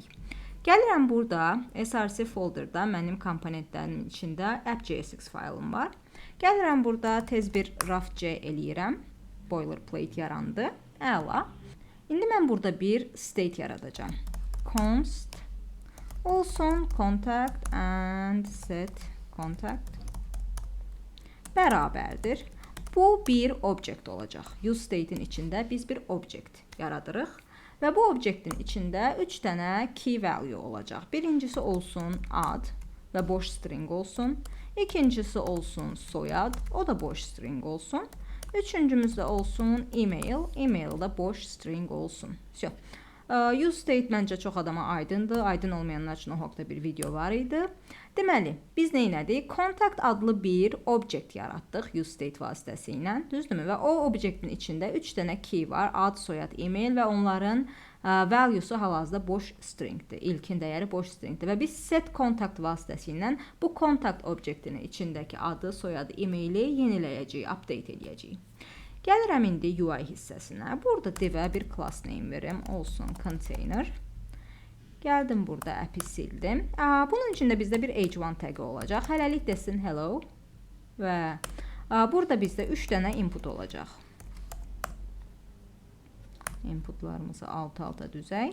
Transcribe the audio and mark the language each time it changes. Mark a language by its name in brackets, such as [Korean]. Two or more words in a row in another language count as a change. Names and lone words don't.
[Azerbaijani] Gəlirəm burada, src folderda mənim komponentlərimin içində app.jsx faylım var. Gəlirəm burada tez bir raf.c eləyirəm. Boilerplate yarandı. Əla. İndi mən burada bir state yaradacağım. Const olsun [English] contact and set contact [Azerbaijani] bərabərdir. Bu bir object olacaq. [English] Use state'in [Azerbaijani] içində biz bir object yaradırıq. Və bu objectin içində 3 dənə [English] key value [Azerbaijani] olacaq. Birincisi olsun ad və boş string olsun. İkincisi olsun soyad, o da boş string olsun. Üçüncümüzdə olsun email, email da boş string olsun. [English] Use state [Azerbaijani] məncə çox adama aydındır. Aydın olmayanlar üçün o haqda bir video var idi. Deməli, biz nə etdik? Contact adlı bir object yaratdıq [English] use state [Azerbaijani] vasitəsilə, düzdürmü? Və o objectin içində 3 dənə key var. Ad, soyad, email və onların value'su hal-hazırda boş stringdir. İlkin dəyəri boş stringdir. Və biz [English] set contact [Azerbaijani] vasitəsilə bu contact objectinin içindəki adı, soyadı, emaili yeniləyəcəyik, update edəcəyik. Gəlirəm indi UI hissəsinə. Burada divə bir [English] class name [Azerbaijani] verim. Olsun container. Gəldim burada app'i sildim. Bunun içində bizdə bir h1 tagi olacaq. Hələlik desin hello. Və burada bizdə 3 dənə input olacaq. Inputlarımızı alt-alta düzək.